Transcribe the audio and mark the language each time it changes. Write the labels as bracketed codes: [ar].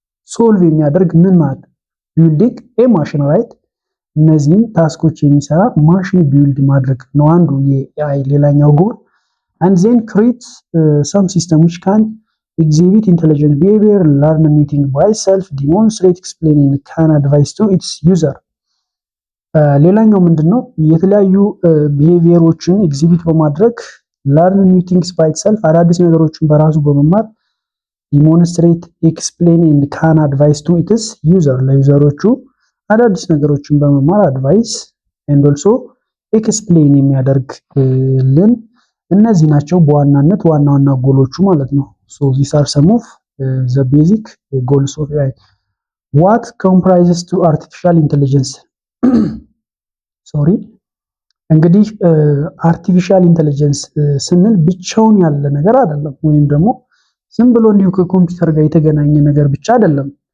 [am] ሶልቭ የሚያደርግ ምን ማለት ቢልዲንግ ኤ ማሽን ራይት። እነዚህን ታስኮች የሚሰራ ማሽን ቢልድ ማድረግ ነው አንዱ የኤአይ ሌላኛው ጎል። [en] and then create some system which can exhibit intelligent behavior, learn new thing by self, demonstrate, explain and can advise to its user። [am] ሌላኛው ምንድነው? የተለያዩ ቢሄቪየሮችን ኤግዚቢት በማድረግ [en] learn new things by itself [am] አዳዲስ ነገሮችን በራሱ በመማር [en] demonstrate, explain and can advise to its user [am] ለዩዘሮቹ አዳዲስ ነገሮችን በመማር አድቫይስ [en] and also explain [am] የሚያደርግልን እነዚህ ናቸው በዋናነት ዋና ዋና ጎሎቹ ማለት ነው። [en] so these are some of the basic goals of AI. what comprises to artificial intelligence [am] ሶሪ እንግዲህ አርቲፊሻል ኢንተለጀንስ ስንል ብቻውን ያለ ነገር አይደለም፣ ወይም ደግሞ ዝም ብሎ እንዲሁ ከኮምፒውተር ጋር የተገናኘ ነገር ብቻ አይደለም።